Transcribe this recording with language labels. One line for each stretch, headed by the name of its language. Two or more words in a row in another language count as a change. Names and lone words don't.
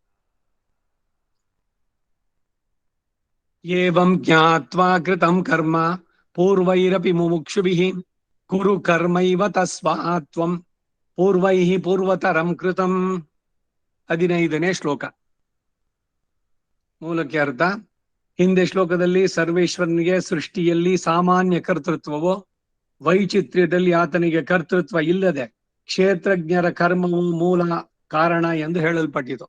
Sanskrit: ಏವಂ ಜ್ಞಾತ್ವಾ ಕೃತಂ ಕರ್ಮ ಪೂರ್ವೈರಪಿ ಮುಮುಕ್ಷುಭಿಃ ಕುರು ಕರ್ಮೈವ ತಸ್ಮಾತ್ ತ್ವಂ ಪೂರ್ವೈಃ ಪೂರ್ವತರಂ ಕೃತಂ.
Kannada: 15ನೇ ಶ್ಲೋಕ. ಮೂಲಕ್ಕೆ ಅರ್ಥ: ಹಿಂದೆ ಶ್ಲೋಕದಲ್ಲಿ ಸರ್ವೇಶ್ವರನಿಗೆ ಸೃಷ್ಟಿಯಲ್ಲಿ ಸಾಮಾನ್ಯ ಕರ್ತೃತ್ವವು, ವೈಚಿತ್ರ್ಯದಲ್ಲಿ ಆತನಿಗೆ ಕರ್ತೃತ್ವ ಇಲ್ಲದೆ ಕ್ಷೇತ್ರಜ್ಞರ ಕರ್ಮವು ಮೂಲ ಕಾರಣ ಎಂದು ಹೇಳಲ್ಪಟ್ಟಿತು.